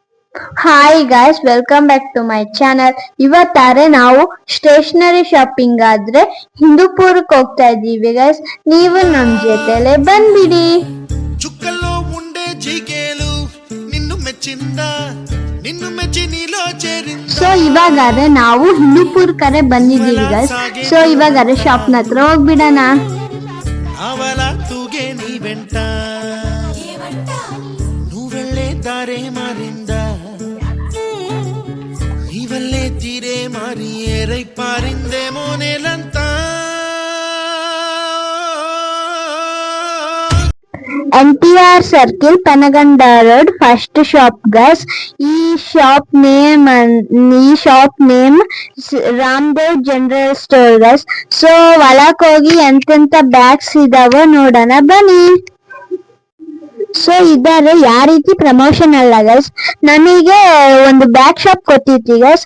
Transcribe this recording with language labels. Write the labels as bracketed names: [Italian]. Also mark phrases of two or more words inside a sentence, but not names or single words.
[English] hi guys, welcome back to my channel. [Kannada] ಇವತ್ತಾರೆ ನಾವು [English] stationery shopping [Kannada] ಆದ್ರೆ ಹಿಂದೂಪುರಕ್ಕೆ ಹೋಗ್ತಾ ಇದ್ದೀವಿ ಗಾಯ್ಸ್. ನೀವು ನಮ್ ಜೊತೆಲೆ ಬಂದ್ಬಿಡಿ. [Telugu] చుక్కల్లో ఉండే జీకేలు నిన్ను మెచ్చిందా నిన్ను మెచ్చి నీలో చేరిందా. [Kannada] ಸೊ ಇವಾಗಾದ್ರೆ ನಾವು ಹಿಂದೂಪುರ್ ಕರೆ ಬಂದಿದ್ದೀವಿ ಗಾಯ್ಸ್. ಸೊ ಇವಾಗಾದ್ರೆ ಶಾಪ್ನ ಹತ್ರ ಹೋಗ್ಬಿಡೋಣ. [Telugu] అవల తూగే నీ వెంట నువ్వెళ్ళే దారే మారిందా నీవల్లే తీరే మారి ఏరై పారిందేమో నేలంతా. [English] NTR circle ಪನಗಂಡ road first shop guys. ಈ shop name Ramdev General Store guys. [Kannada] ಸೊ ಒಳಕ್ ಹೋಗಿ ಎಂತೆಂತ ಬ್ಯಾಗ್ಸ್ ಇದಾವೋ ನೋಡೋಣ ಬನ್ನಿ. ಸೊ ಇದಾರೆ ಯಾವ ರೀತಿ ಪ್ರಮೋಷನ್ ಅಲ್ಲ ಗೈಸ್, ನಮಗೆ ಒಂದು [English] bag shop [Kannada] ಕೊಟ್ಟಿತ್ತು ಗೈಸ್.